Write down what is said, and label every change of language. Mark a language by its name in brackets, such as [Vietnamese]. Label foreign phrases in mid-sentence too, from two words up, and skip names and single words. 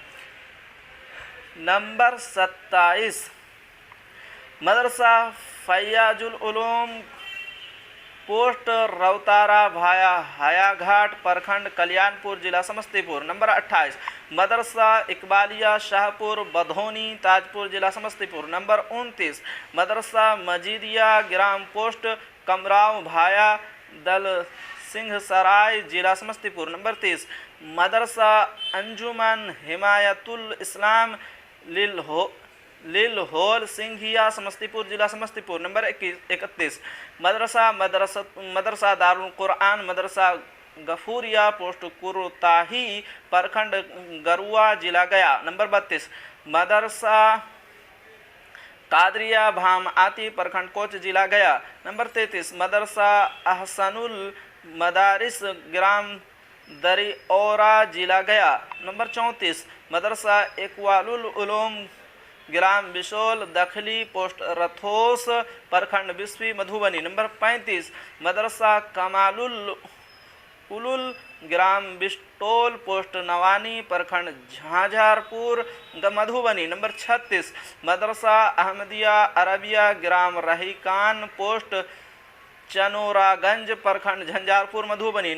[Hindi] नंबर 27 मदरसा फैयाजुल उलूम पोस्ट रौतारा भाया हायाघाट प्रखंड कल्याणपुर जिला समस्तीपुर। नंबर 28 मदरसा इकबालिया शाहपुर बधौनी ताजपुर जिला समस्तीपुर। नंबर 29 मदरसा मजीदिया ग्राम पोस्ट कमराव भाया दल सिंह सराय जिला समस्तीपुर। नंबर 30 मदरसा अंजुमन हिमायतुल इस्लाम लिलहोल सिंघिया समस्तीपुर जिला समस्तीपुर। नंबर 31 मदरसा दारुल कुरआन मदरसा गफूरिया पोस्ट कुरताही प्रखंड गरुआ जिला गया। नंबर 32 मदरसा कादरिया भाम आती प्रखंड कोच जिला गया। नंबर 33 मदरसा अहसनुल मदारिस ग्राम दरिऔरा जिला गया। नंबर 34 मदरसा इकवालुल उलूम ग्राम बिशोल दखली पोस्ट रथोस प्रखंड बिस्वी मधुबनी। नंबर 35 मदरसा कमालुल उलुल ग्राम बिस्टोल पोस्ट नवानी प्रखंड झांझारपुर मधुबनी। नंबर 36 मदरसा अहमदिया अरबिया ग्राम रहीकान पोस्ट चनोरागंज प्रखंड झंझारपुर मधुबनी।